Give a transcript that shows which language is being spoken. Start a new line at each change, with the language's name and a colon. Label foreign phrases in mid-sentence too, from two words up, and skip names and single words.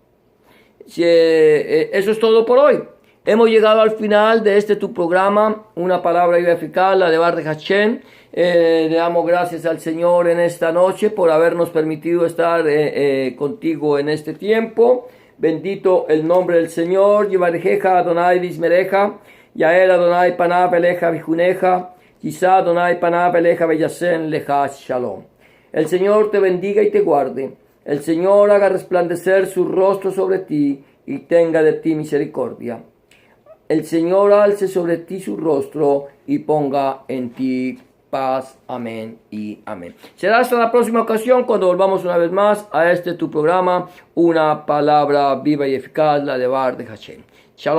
Spanish: Eso es todo por hoy. Hemos llegado al final de tu programa, una palabra viva y eficaz, la de Baruch Hashem. Le damos gracias al Señor en esta noche por habernos permitido estar contigo en este tiempo. Bendito el nombre del Señor.
Hebrew: יברכך אדוני וישמרך יאר אדוני פניו אליך ויחנך ישא אדוני פניו אליך וישם לך שלום.
Spanish: El Señor te bendiga y te guarde. El Señor haga resplandecer su rostro sobre ti y tenga de ti misericordia. El Señor alce sobre ti su rostro y ponga en ti paz. Amén y amén. Será hasta la próxima ocasión cuando volvamos una vez más a tu programa, una palabra viva y eficaz, la de Baruch Hashem.